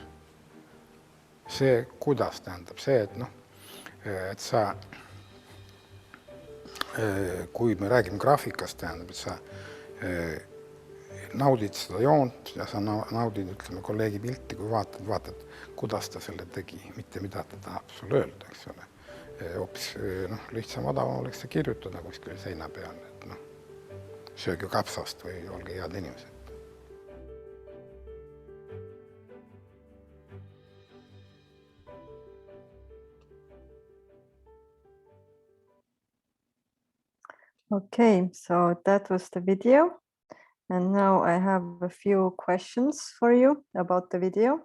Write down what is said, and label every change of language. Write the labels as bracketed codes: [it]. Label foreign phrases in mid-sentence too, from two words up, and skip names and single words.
[et] See, kuidas tähendab, see, et sa, kui me räägime graafikast, tähendab, et sa naudid seda joont ja sa naudid, ütleme, kolleegi pilti, kui vaatad, kuidas ta selle tegi, mitte mida ta tahab sulle öelda, eks ole. Hoopis lihtsam odavam oleks see kirjutada kuskil seina peal, et sööge kapsast või olge head inimesed. [en] Okay, so that was the video. And now I have a few questions for you about the video.